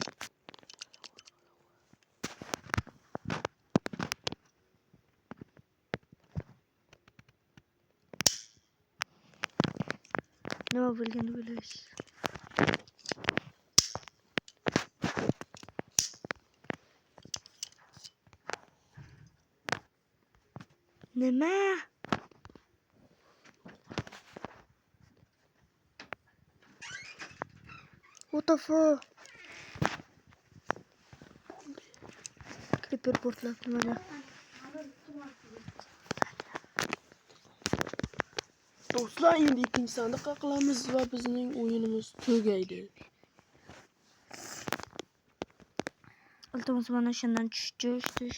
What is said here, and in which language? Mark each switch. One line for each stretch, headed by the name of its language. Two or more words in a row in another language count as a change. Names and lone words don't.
Uzbek: Nima bo'lganini bilasiz. Nima?
English: What the fuck?
Uzbek: Creeper portlabdi mana. Do'stlar, endi ikkinchi sandiqqa qilamiz va bizning o'yinimiz tugaydi. Iltimos mana shundan tush.